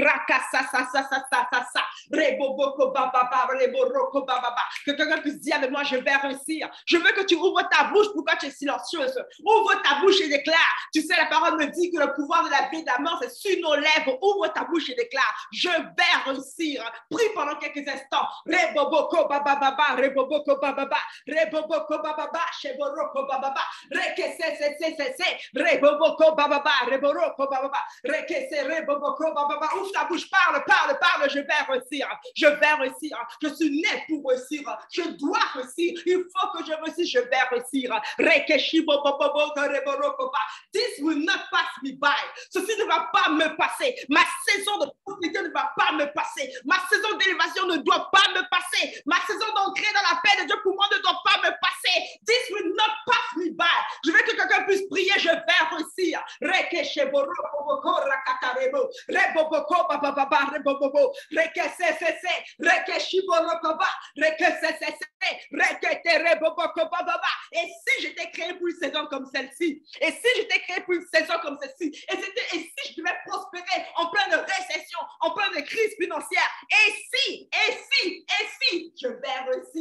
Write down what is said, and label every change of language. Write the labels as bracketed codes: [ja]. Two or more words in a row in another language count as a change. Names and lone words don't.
[fr] Que quelqu'un puisse dire avec moi, je vais réussir. Je veux que tu ouvres ta bouche. Pourquoi tu es silencieuse? Ouvre ta bouche et déclare. Tu sais, la parole me dit que le pouvoir de la vie et de la mort, c'est sur nos lèvres. Ouvre ta bouche et déclare. Je vais réussir. Prie pendant quelques instants. Reboboko bababa, reboboko bababa, reboboko bababa, sheboroko bababa, rekese, reboboko bababa, reboroko bababa, rekese, reboboko bababa. Ouvre ta bouche, parle, parle, parle, je vais réussir. Je vais réussir. Je suis né pour réussir. Je dois réussir. Il faut que je réussisse, je vais réussir. [en] This will not pass me by. [fr] Ceci ne va pas me passer. Ma saison de prospérité ne va pas me passer. Ma saison d'élévation ne doit pas me passer. Ma saison d'entrer dans la paix de Dieu pour moi ne doit pas me passer. [en] This will not pass me by. [fr] Je veux que quelqu'un puisse prier, je vais réussir. Et si j'étais créé pour une saison comme celle-ci, et si j'étais créé pour une saison comme celle-ci, et si je devais prospérer en pleine récession, en pleine crise financière, et si, je vais réussir.